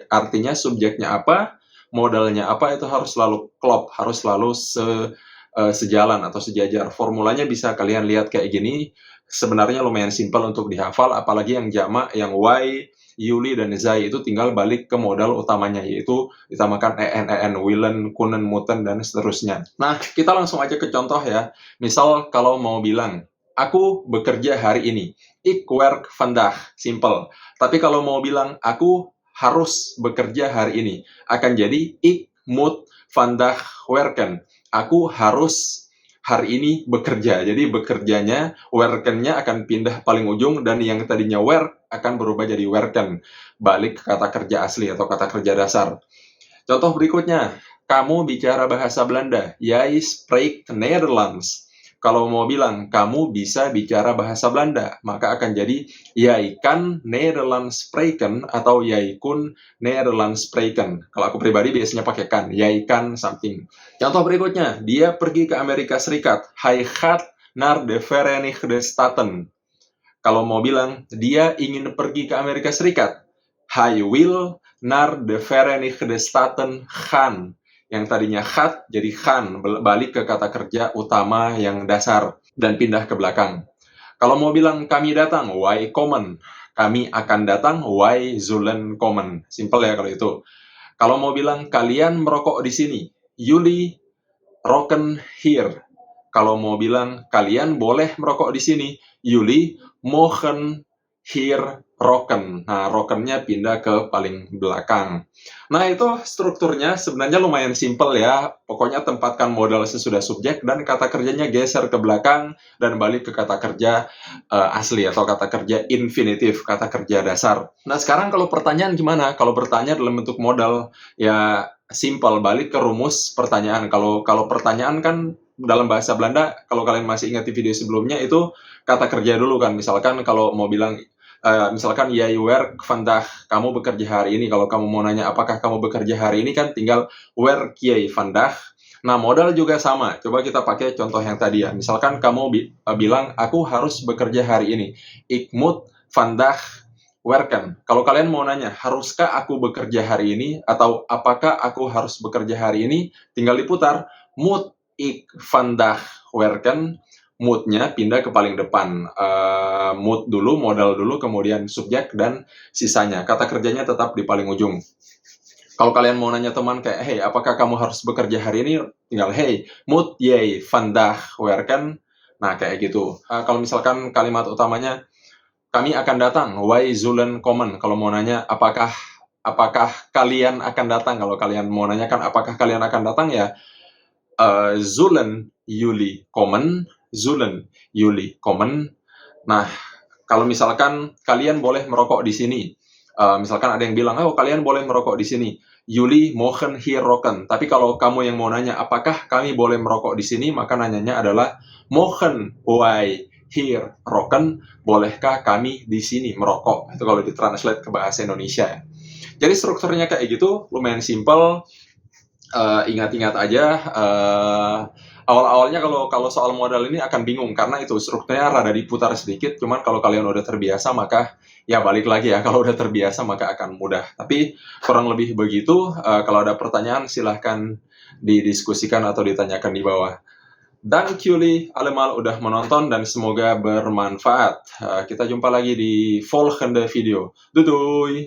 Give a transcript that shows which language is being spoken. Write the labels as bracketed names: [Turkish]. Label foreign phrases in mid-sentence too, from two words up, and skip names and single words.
[Indonesian] Artinya subjeknya apa, modalnya apa, itu harus selalu klop, harus selalu sejalan atau sejajar. Formulanya bisa kalian lihat kayak gini, sebenarnya lumayan simpel untuk dihafal, apalagi yang jamak, yang Y, Yuli, dan Zai itu tinggal balik ke modal utamanya, yaitu ditambahkan en, [Dutch] willen, kunnen, moeten, [Indonesian] dan seterusnya. Nah, kita langsung aja ke contoh ya. Misal kalau mau bilang, aku bekerja hari ini. [Dutch] Ik werk vandaag. [Indonesian] Simple. Tapi kalau mau bilang, aku harus bekerja hari ini. Akan jadi, [Dutch] ik moet vandaag werken. [Indonesian] Aku harus hari ini bekerja. Jadi bekerjanya, werkennya akan pindah paling ujung, dan yang tadinya werk akan berubah jadi werken. Balik ke kata kerja asli atau kata kerja dasar. Contoh berikutnya, kamu bicara bahasa Belanda. [Dutch] Jij spreekt Nederlands. [Indonesian] Kalau mau bilang, kamu bisa bicara bahasa Belanda, maka akan jadi [Dutch] jij kan Nederlands spreken [Indonesian] atau [Dutch] jij kun Nederlands spreken. [Indonesian] Kalau aku pribadi biasanya pakai kan, [Dutch] jij kan [Indonesian] something. Contoh berikutnya, dia pergi ke Amerika Serikat. [Dutch] Hij gaat naar de Verenigde Staten. [Indonesian] Kalau mau bilang, dia ingin pergi ke Amerika Serikat. [Dutch] Hij wil naar de Verenigde Staten gaan. [Indonesian] Yang tadinya gaat jadi gaan, balik ke kata kerja utama yang dasar dan pindah ke belakang. Kalau mau bilang kami datang, [Dutch] wij komen. [Indonesian] Kami akan datang, [Dutch] wij zullen komen. [Indonesian] Simple ya kalau itu. Kalau mau bilang kalian merokok di sini, [Dutch] jullie roken hier. [Indonesian] Kalau mau bilang kalian boleh merokok di sini, [Dutch] jullie mogen hier roken. [Indonesian] Nah, rokennya pindah ke paling belakang. Nah, itu strukturnya sebenarnya lumayan simpel ya. Pokoknya tempatkan modal sesudah subjek dan kata kerjanya geser ke belakang dan balik ke kata kerja asli atau kata kerja infinitif, kata kerja dasar. Nah, sekarang kalau pertanyaan gimana? Kalau bertanya dalam bentuk modal, ya simpel, balik ke rumus pertanyaan. Kalau pertanyaan kan dalam bahasa Belanda, kalau kalian masih ingat di video sebelumnya, itu kata kerja dulu kan. Misalkan kalau mau bilang, misalkan [Dutch] jij werk vandaag, [Indonesian] kamu bekerja hari ini. Kalau kamu mau nanya apakah kamu bekerja hari ini, kan tinggal [Dutch] werk jij vandaag. [Indonesian] Nah, modal juga sama. Coba kita pakai contoh yang tadi ya. Misalkan kamu bilang, aku harus bekerja hari ini. [Dutch] Ik moet vandaag werken. [Indonesian] Kalau kalian mau nanya, haruskah aku bekerja hari ini? Atau apakah aku harus bekerja hari ini? Tinggal diputar. [Dutch] Moet ik vandaag werken? [Indonesian] Mood-nya pindah ke paling depan. Mood dulu, modal dulu, kemudian subjek, dan sisanya. Kata kerjanya tetap di paling ujung. Kalau kalian mau nanya teman kayak, hey, apakah kamu harus bekerja hari ini? Tinggal, [Dutch] hey, moet jij vandaag werken? [Indonesian] Nah, kayak gitu. Kalau misalkan kalimat utamanya, kami akan datang, [Dutch] wij zullen komen. [Indonesian] Kalau mau nanya, apakah kalian akan datang? Kalau kalian mau nanyakan apakah kalian akan datang, ya, [Dutch] zullen jullie komen? Zullen jullie komen? [Indonesian] Nah, kalau misalkan kalian boleh merokok di sini, misalkan ada yang bilang, oh kalian boleh merokok di sini, [Dutch] jullie mogen hier roken. [Indonesian] Tapi kalau kamu yang mau nanya, apakah kami boleh merokok di sini, maka nanyanya adalah, [Dutch] mogen wij hier roken? [Indonesian] Bolehkah kami di sini merokok? Itu kalau ditranslate ke bahasa Indonesia. Jadi strukturnya kayak gitu, lumayan simple. Ingat-ingat aja. Awal-awalnya kalau soal modal ini akan bingung karena itu strukturnya rada diputar sedikit. Cuman kalau kalian udah terbiasa, maka ya balik lagi ya, kalau udah terbiasa maka akan mudah. Tapi kurang lebih begitu. Kalau ada pertanyaan silahkan didiskusikan atau ditanyakan di bawah. [Dutch] Dank jullie allemaal [Indonesian] udah menonton dan semoga bermanfaat. Kita jumpa lagi di [Dutch] volgende video. Doei doei!